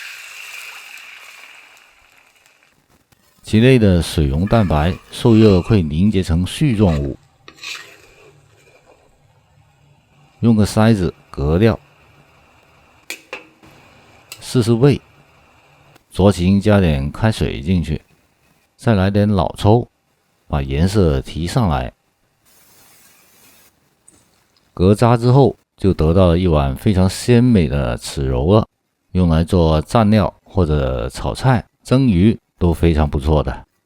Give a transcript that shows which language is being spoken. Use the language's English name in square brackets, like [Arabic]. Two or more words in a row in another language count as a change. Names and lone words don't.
[Chinese] 其內的水溶蛋白受熱會凝結成絮狀物，用個篩子隔掉。試試味，酌情加點開水進去，再来点老抽，把颜色提上来。隔渣之后，就得到了一碗非常鲜美的豉油了，用来做蘸料或者炒菜、蒸鱼都非常不错的。